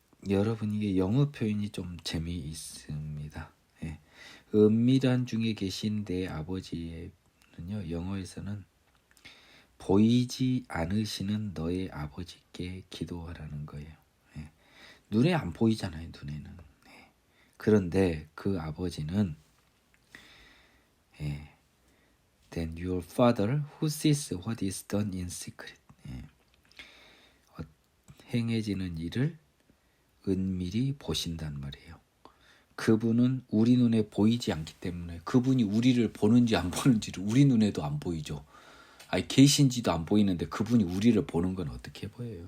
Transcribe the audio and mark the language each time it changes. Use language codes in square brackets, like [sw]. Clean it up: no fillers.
[ko] 여러분 이게 영어 표현이 좀 재미있습니다. 예. 은밀한 중에 계신 내 아버지는요, 영어에서는 보이지 않으시는 너의 아버지께 기도하라는 거예요. 예. 눈에 안 보이잖아요, 눈에는. 예. 그런데 그 아버지는 [en] Then your father who sees what is done in secret. [ko] 행해지는 일을 은밀히 보신단 말이에요. 그분은 우리 눈에 보이지 않기 때문에 그분이 우리를 보는지 안 보는지를 우리 눈에도 안 보이죠. 계신지도 안 보이는데 그분이 우리를 보는 건 어떻게 보여요?